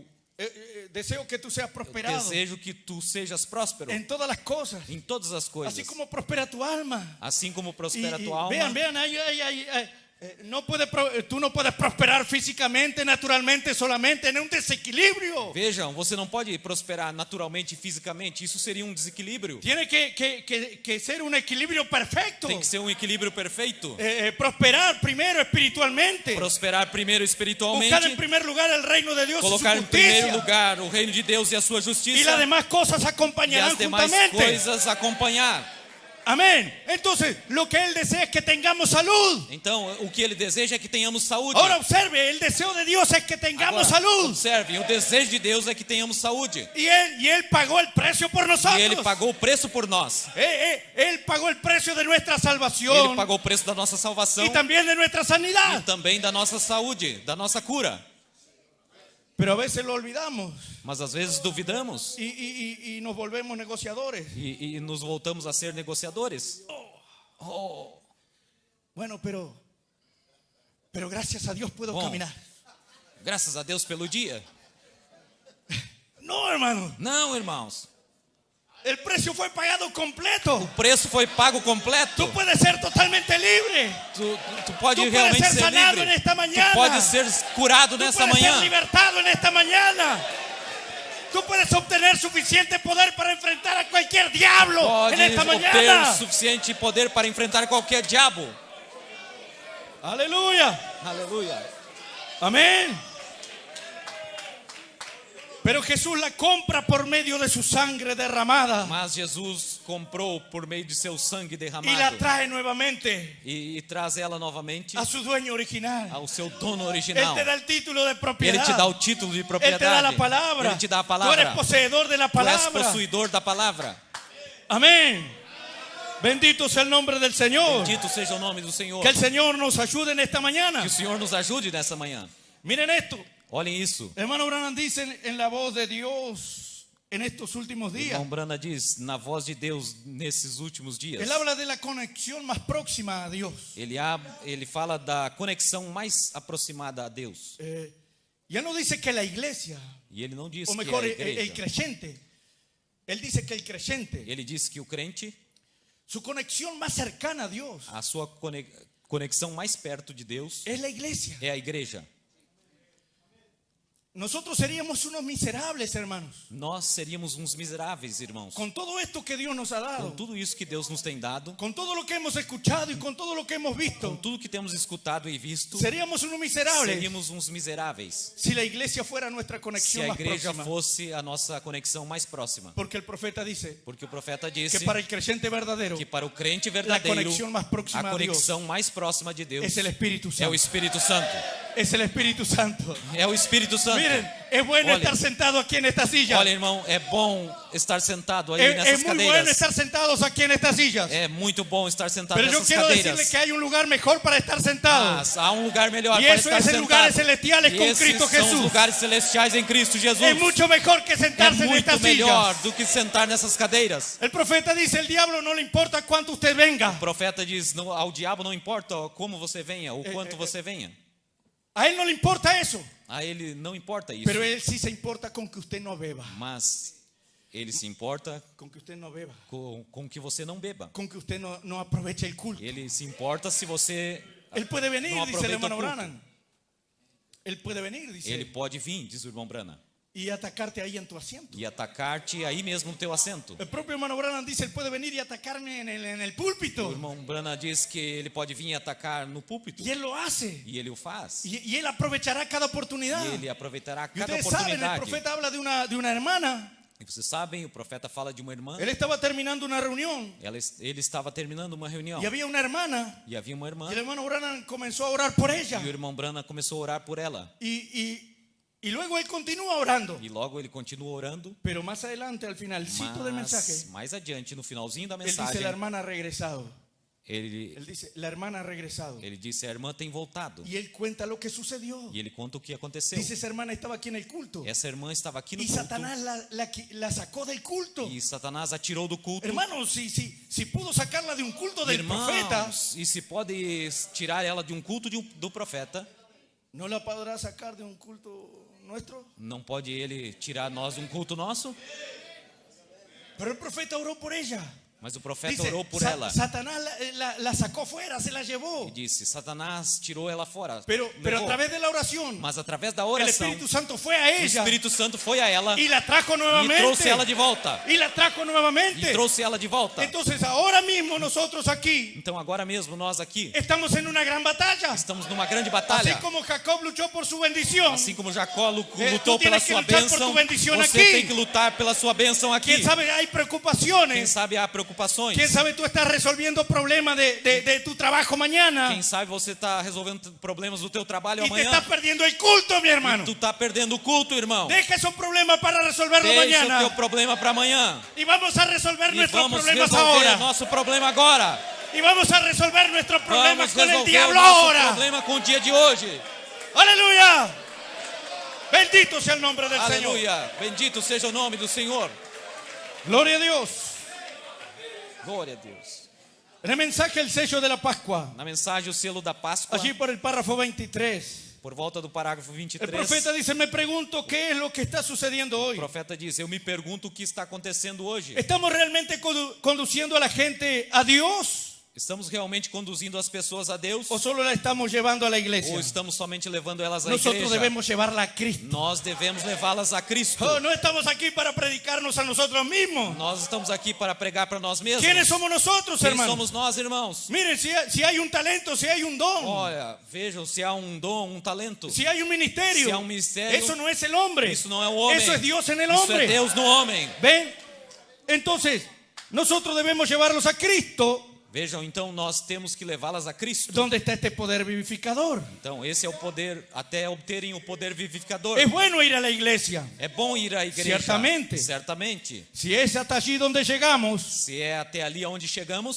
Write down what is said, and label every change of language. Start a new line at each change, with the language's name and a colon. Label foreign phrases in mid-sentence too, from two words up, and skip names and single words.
Spanish: Deseo que tú seas prosperado
Portuguese: desejo que tu sejas próspero
Spanish: en todas las cosas.
Portuguese: em todas as coisas.
Spanish: Así como prospera tu alma.
Portuguese: Assim como
Spanish: Y
Portuguese: prospera tua alma.
Spanish: vean, tú no puedes prosperar físicamente, naturalmente, solamente en un desequilibrio.
Portuguese: Vejam, você não pode prosperar naturalmente e fisicamente. Isso seria um desequilíbrio.
Spanish: Tiene que ser un equilibrio perfecto.
Portuguese: Tem que ser um equilíbrio perfeito.
Spanish: Prosperar primero espiritualmente.
Portuguese: Prosperar primeiro espiritualmente.
Spanish: Buscar en primer lugar el reino de Dios y su
Portuguese: Colocar em primeiro
Spanish: justicia.
Portuguese: lugar o reino de Deus e a sua
Spanish: Y
Portuguese: justiça.
Spanish: las demás cosas
Portuguese: E
Spanish: acompañarán
Portuguese: as demais
Spanish: juntamente.
Portuguese: coisas acompanhar.
Spanish: Amén. Entonces, lo que Él desea es que tengamos salud.
Portuguese: Então, o que ele deseja é que tenhamos saúde.
Spanish: Ahora observe, el deseo de Dios es que tengamos
Portuguese: Agora,
Spanish: salud.
Portuguese: observe, o desejo de Deus é que tenhamos saúde.
Spanish: Y él pagó el precio por nosotros.
Portuguese: E ele pagou o preço por nós.
Spanish: Él pagó el precio de nuestra
Portuguese: Ele
Spanish: salvación
Portuguese: pagou o preço da nossa salvação
Spanish: y también de nuestra sanidad.
Portuguese: e também da nossa saúde, da nossa cura.
Spanish: Pero a veces lo olvidamos
Portuguese: Mas às vezes duvidamos
Spanish: y nos volvemos negociadores.
Portuguese: e nos voltamos a ser negociadores. Oh,
Spanish: Bueno, pero gracias a Dios puedo
Portuguese: Bom.
Spanish: caminar.
Portuguese: graças a Deus pelo dia.
Spanish: No, hermano.
Portuguese: Não, irmãos.
Spanish: El precio fue pagado completo.
Portuguese: O preço foi pago completo.
Spanish: Tú puedes ser totalmente libre.
Portuguese: Tu pode
Spanish: Tú
Portuguese: realmente
Spanish: puedes ser
Portuguese: ser
Spanish: sanado
Portuguese: livre.
Spanish: en esta mañana.
Portuguese: Tu pode ser curado
Spanish: Tú
Portuguese: nessa
Spanish: puedes ser
Portuguese: manhã.
Spanish: libertado en esta mañana. Tú puedes obtener suficiente poder para enfrentar a cualquier diablo
Portuguese: Pode
Spanish: en esta
Portuguese: obter
Spanish: mañana.
Portuguese: suficiente poder para enfrentar qualquer diabo.
Spanish: Aleluya.
Portuguese: Aleluia.
Spanish: Amén. Pero Jesús la compra por medio de su sangre derramada
Portuguese: Mas Jesus comprou por meio de seu sangue
Spanish: y la
Portuguese: derramado
Spanish: trae nuevamente
Portuguese: e traz ela novamente
Spanish: a su dueño original.
Portuguese: ao seu dono
Spanish: Él
Portuguese: original.
Spanish: te da el título de
Portuguese: Ele
Spanish: propiedad.
Portuguese: te dá o título de
Spanish: Él te da
Portuguese: propriedade.
Spanish: la palabra.
Portuguese: Ele te dá a
Spanish: Tú
Portuguese: palavra.
Spanish: eres poseedor de la
Portuguese: Tu és
Spanish: palabra.
Portuguese: possuidor da palavra.
Spanish: Amén. Bendito sea el nombre del Señor.
Portuguese: Bendito seja o nome do Senhor.
Spanish: Que el Señor nos ayude en esta mañana.
Portuguese: Que o Senhor nos ajude nessa manhã.
Spanish: Miren esto.
Portuguese: Olhem isso.
Spanish: Hermano Branham dice en la voz de Dios en estos últimos días.
Portuguese: Irmão Brana diz, na voz de Deus nesses últimos dias.
Spanish: Él habla de la conexión más próxima a Dios.
Portuguese: Ele fala da conexão mais aproximada a Deus.
Spanish: Y él no dice que la iglesia,
Portuguese: E ele não diz
Spanish: o
Portuguese: que
Spanish: mejor
Portuguese: é a
Spanish: el
Portuguese: igreja.
Spanish: creyente, él dice que el creyente,
Portuguese: Ele diz que o crente,
Spanish: su conexión más cercana a Dios
Portuguese: a sua conexão mais perto de Deus
Spanish: es la iglesia.
Portuguese: é a igreja.
Spanish: Nosotros seríamos unos miserables, hermanos,
Portuguese: Nós seríamos uns miseráveis, irmãos.
Spanish: con todo esto que Dios nos ha
Portuguese: Com
Spanish: dado,
Portuguese: tudo isso que Deus nos tem dado,
Spanish: con todo lo que hemos escuchado y con todo lo que hemos
Portuguese: com
Spanish: visto,
Portuguese: tudo que temos escutado e visto,
Spanish: seríamos unos miserables
Portuguese: seríamos uns miseráveis
Spanish: si la iglesia fuera nuestra
Portuguese: se
Spanish: conexión
Portuguese: a
Spanish: más
Portuguese: igreja
Spanish: próxima.
Portuguese: fosse a nossa conexão mais próxima.
Spanish: Porque el profeta dice
Portuguese: Porque o profeta
Spanish: que
Portuguese: disse
Spanish: para el creyente verdadero
Portuguese: que para o crente
Spanish: la
Portuguese: verdadeiro,
Spanish: conexión más próxima
Portuguese: a
Spanish: a Dios
Portuguese: conexão mais próxima de Deus
Spanish: es el Espíritu
Portuguese: é o
Spanish: Santo.
Portuguese: Espírito Santo.
Spanish: Es el Espíritu Santo.
Portuguese: É o Espírito Santo.
Spanish: Miren, es bueno
Portuguese: Olha.
Spanish: estar sentado aquí en esta silla.
Portuguese: Olha, irmão, é bom estar sentado aí
Spanish: Es
Portuguese: nessas
Spanish: muy bueno
Portuguese: cadeiras.
Spanish: estar sentados aquí en estas sillas.
Portuguese: É muito bom estar sentado
Spanish: Pero yo
Portuguese: nessas
Spanish: quiero
Portuguese: cadeiras.
Spanish: decirle que hay un lugar mejor para estar sentado.
Portuguese: Mas há um lugar melhor
Spanish: Y
Portuguese: para
Spanish: eso
Portuguese: estar
Spanish: es en
Portuguese: sentado.
Spanish: lugares celestiales
Portuguese: E
Spanish: con
Portuguese: esses
Spanish: Cristo
Portuguese: são os
Spanish: Jesús.
Portuguese: lugares celestiais em Cristo Jesus.
Spanish: Es mucho mejor que
Portuguese: É
Spanish: sentarse en
Portuguese: muito
Spanish: estas
Portuguese: melhor
Spanish: sillas.
Portuguese: do que sentar nessas cadeiras.
Spanish: El profeta dice, el diablo no le importa cuánto usted venga.
Portuguese: O profeta diz, ao diabo não importa como você venha, ou quanto você venha.
Spanish: A él no le importa eso.
Portuguese: A ele não importa isso.
Spanish: Pero él sí se importa con que usted no beba.
Portuguese: Mas ele se importa
Spanish: Con que usted no beba.
Portuguese: com que você não beba.
Spanish: Con que usted no aproveche el culto.
Portuguese: Ele se importa se você
Spanish: Él puede venir, no dice el
Portuguese: aproveita
Spanish: hermano
Portuguese: o culto.
Spanish: Branham. Él puede venir, dice.
Portuguese: Ele pode vir, diz o irmão Brana,
Spanish: Y atacarte ahí en tu asiento.
Portuguese: e atacar-te aí mesmo no teu assento.
Spanish: El propio hermano Branham dice, él puede venir y atacarme en el
Portuguese: O
Spanish: púlpito.
Portuguese: irmão Brana diz que ele pode vir e atacar no púlpito.
Spanish: Y él lo hace.
Portuguese: E ele o faz.
Spanish: Y él aprovechará cada oportunidad.
Portuguese: E ele aproveitará
Spanish: Y
Portuguese: cada
Spanish: ustedes saben, el
Portuguese: oportunidade.
Spanish: profeta habla de una hermana.
Portuguese: E vocês sabem, o profeta fala de uma irmã.
Spanish: Él estaba terminando una reunión.
Portuguese: Ele estava terminando uma reunião.
Spanish: Y había una hermana.
Portuguese: E havia uma irmã.
Spanish: Y el hermano Branham comenzó a orar por ella.
Portuguese: E o irmão Brana começou a orar por ela.
Spanish: Y luego él continúa orando.
Portuguese: E logo ele continua orando.
Spanish: Pero más adelante, al finalcito del mensaje,
Portuguese: Mas mais adiante, no finalzinho da
Spanish: él dice,
Portuguese: mensagem,
Spanish: la hermana ha regresado.
Portuguese: ele
Spanish: Él dice, la hermana ha regresado.
Portuguese: disse, a irmã tem voltado.
Spanish: Y él cuenta lo que sucedió.
Portuguese: E ele conta o que aconteceu.
Spanish: Dice, esa hermana estaba aquí en el culto.
Portuguese: Essa irmã estava aqui no
Spanish: Y
Portuguese: culto.
Spanish: Satanás la sacó del culto.
Portuguese: E Satanás a tirou do culto.
Spanish: Hermanos, si pudo sacarla de un culto del profeta,
Portuguese: Irmãos, e se pode tirar ela de um culto do profeta,
Spanish: ¿no la podrá sacar de un culto nuestro?
Portuguese: não pode ele tirar nós de um culto nosso?
Spanish: Pero el profeta oró por ella.
Portuguese: Mas o profeta
Spanish: Dice,
Portuguese: orou por ela.
Spanish: Satanás la sacó fuera, se la llevó.
Portuguese: E disse, Satanás tirou ela fora.
Spanish: Pero a
Portuguese: levou.
Spanish: través de la oración,
Portuguese: Mas através da
Spanish: el
Portuguese: oração,
Spanish: Espíritu Santo fue a
Portuguese: o
Spanish: ella
Portuguese: Espírito Santo foi a ela
Spanish: y la trajo
Portuguese: e
Spanish: nuevamente.
Portuguese: trouxe ela de volta.
Spanish: Y la trajo
Portuguese: E
Spanish: nuevamente.
Portuguese: trouxe ela de volta.
Spanish: Entonces ahora mismo nosotros aquí
Portuguese: Então agora mesmo nós aqui
Spanish: estamos en una gran batalla.
Portuguese: estamos numa grande
Spanish: Así
Portuguese: batalha.
Spanish: como Jacob luchó por su bendición.
Portuguese: Assim como Jacó lutou
Spanish: tú
Portuguese: pela
Spanish: tienes que
Portuguese: sua
Spanish: luchar por
Portuguese: bênção,
Spanish: tu bendición
Portuguese: você aqui. tem que lutar pela sua bênção aqui.
Spanish: Quién sabe, hay
Portuguese: Quem
Spanish: preocupaciones.
Portuguese: sabe há preocupações.
Spanish: ¿Quién sabe tú estás resolviendo problemas de tu trabajo mañana?
Portuguese: Quem sabe você está resolvendo problemas do teu trabalho
Spanish: Y te
Portuguese: amanhã.
Spanish: estás perdiendo el culto, mi hermano.
Portuguese: Tu está perdendo o culto, irmão.
Spanish: Deja esos problemas para resolverlo
Portuguese: Deixa
Spanish: mañana.
Portuguese: o teu problema para amanhã.
Spanish: Y vamos a resolver
Portuguese: E
Spanish: nuestros
Portuguese: vamos
Spanish: problemas
Portuguese: resolver
Spanish: ahora.
Portuguese: nosso problema agora.
Spanish: Y vamos a resolver nuestros problemas
Portuguese: Vamos
Spanish: con el
Portuguese: resolver o
Spanish: diablo
Portuguese: nosso
Spanish: ahora.
Portuguese: problema com o dia de hoje.
Spanish: Aleluya. Bendito sea el nombre del Señor.
Portuguese: Aleluia. Bendito seja o nome do Senhor.
Spanish: Gloria a Dios.
Portuguese: Glória a Deus.
Spanish: En el mensaje El sello de la Pascua,
Portuguese: Na mensagem, o selo da Páscoa,
Spanish: allí por el párrafo 23,
Portuguese: por volta do parágrafo
Spanish: el
Portuguese: 23,
Spanish: profeta dice, me pregunto qué es lo que está sucediendo
Portuguese: o
Spanish: hoy.
Portuguese: profeta diz: eu me pergunto o que está acontecendo hoje.
Spanish: ¿Estamos realmente conduciendo a la gente a Dios
Portuguese: Estamos realmente conduzindo as pessoas a Deus?
Spanish: o solo la estamos llevando a la
Portuguese: Ou
Spanish: iglesia?
Portuguese: estamos somente levando elas à
Spanish: Nosotros
Portuguese: igreja?
Spanish: debemos llevarla a Cristo.
Portuguese: Nós devemos levá-las a Cristo.
Spanish: Oh, no estamos aquí para predicarnos a nosotros mismos.
Portuguese: Nós estamos aqui para pregar para nós mesmos.
Spanish: ¿Quiénes somos nosotros,
Portuguese: Quem
Spanish: hermanos?
Portuguese: somos nós, irmãos?
Spanish: Miren, si hay un talento, si hay un don,
Portuguese: Olha, vejam se há um dom, um talento.
Spanish: si hay un ministerio, Si hay un ministerio, eso no es el hombre.
Portuguese: Isso não é o homem.
Spanish: Eso es Dios en el
Portuguese: Isso
Spanish: hombre.
Portuguese: é Deus no homem.
Spanish: ¿Ven? Entonces, nosotros debemos llevarlos a Cristo,
Portuguese: Vejam, então nós temos que levá-las a Cristo.
Spanish: donde está este poder vivificador.
Portuguese: Então esse é o poder, até obterem o poder vivificador.
Spanish: Es bueno ir a la iglesia.
Portuguese: É bom ir à igreja.
Spanish: Ciertamente.
Portuguese: Certamente.
Spanish: Si es hasta allí donde llegamos,
Portuguese: Se é até ali onde chegamos,